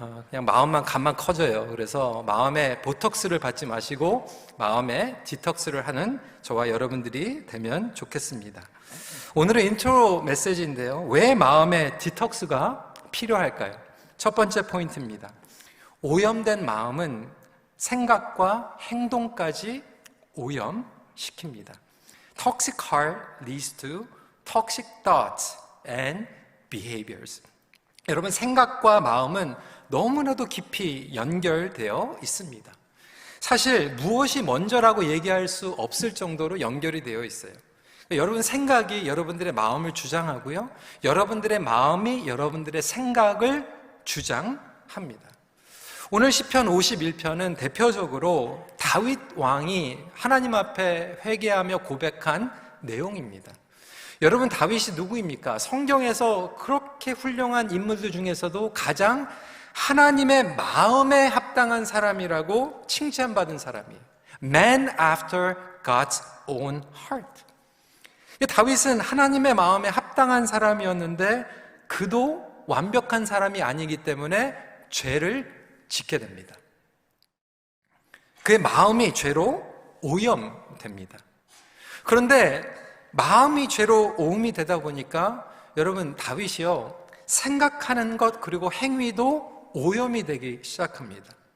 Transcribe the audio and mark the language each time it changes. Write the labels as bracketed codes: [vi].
[ko] 그냥 마음만 간만 커져요. 그래서 마음의 보톡스를 받지 마시고 마음의 디톡스를 하는 저와 여러분들이 되면 좋겠습니다. 오늘은 인트로 메시지인데요. 왜 마음의 디톡스가 필요할까요? 첫 번째 포인트입니다. 오염된 마음은 생각과 행동까지 오염시킵니다. [en] Toxic heart leads to toxic thoughts and behaviors. [ko] 여러분, 생각과 마음은 너무나도 깊이 연결되어 있습니다. 사실 무엇이 먼저라고 얘기할 수 없을 정도로 연결이 되어 있어요. 여러분 생각이 여러분들의 마음을 주장하고요, 여러분들의 마음이 여러분들의 생각을 주장합니다. 오늘 시편 51편은 대표적으로 다윗 왕이 하나님 앞에 회개하며 고백한 내용입니다. 여러분, 다윗이 누구입니까? 성경에서 그렇게 훌륭한 인물들 중에서도 가장 하나님의 마음에 합당한 사람이라고 칭찬받은 사람이에요. [en] Man after God's own heart. [ko] 다윗은 하나님의 마음에 합당한 사람이었는데 그도 완벽한 사람이 아니기 때문에 죄를 짓게 됩니다. 그의 마음이 죄로 오염됩니다. 그런데 마음이 죄로 오염이 되다 보니까 여러분, 다윗이요, 생각하는 것 그리고 행위도 오염이 되기 시작합니다.